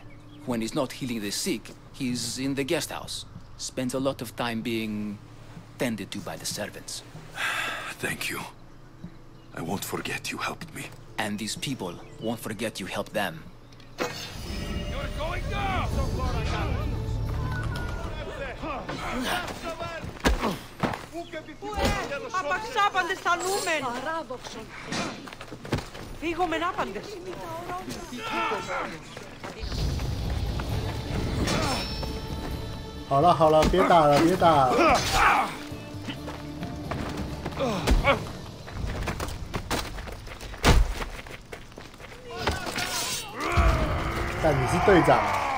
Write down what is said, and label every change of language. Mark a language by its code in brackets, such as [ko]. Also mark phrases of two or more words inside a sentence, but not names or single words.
[en] When he's not healing the sick, he's in the guest house. Spends a lot of time being tended to by the servants. Thank you. I won't forget you helped me. And these people won't forget you helped them. You're going down! [el] Απαξάπαντες τα νούμεν! Παράδοξο! Φύγομεν άπαντες! [zh] 好了好了，别打了别打了。但你是队长。